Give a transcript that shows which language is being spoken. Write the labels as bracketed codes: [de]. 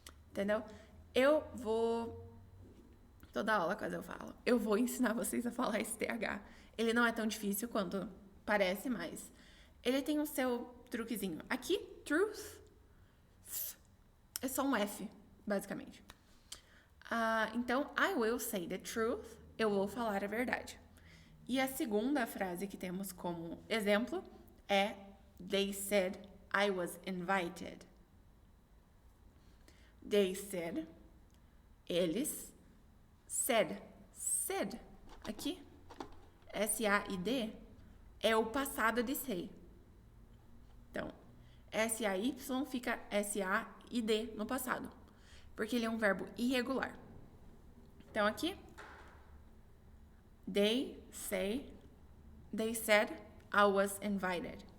[pt] Entendeu? Eu vou... Toda aula quase eu falo. Eu vou ensinar vocês a falar esse TH. Ele não é tão difícil quanto parece, mas ele tem o seu truquezinho. Aqui, truth, é só um F, basicamente. [en] Então, I will say the truth. [pt] Eu vou falar a verdade. E a segunda frase que temos como exemplo é [en] They said I was invited. [pt] They said, eles, said, aqui, S-A-I-D, é o passado de say. Então, S-A-Y fica S-A-I-D no passado, porque ele é um verbo irregular. Então, aqui, [en] they said, I was invited.